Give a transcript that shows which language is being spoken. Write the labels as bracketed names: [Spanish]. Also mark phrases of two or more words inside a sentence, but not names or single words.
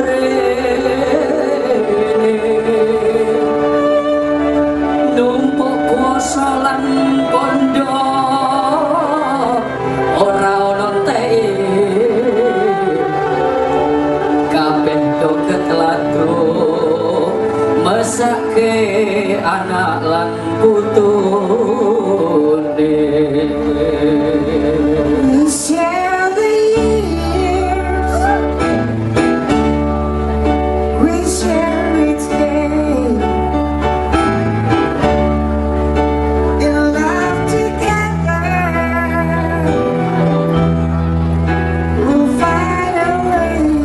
[Javanese] mrene numpuk kuasa lan pondo ora ono teke kabeh do ketlado mesake anak lan putune. [English] Share the years, we share each day, in love together, we'll find a way.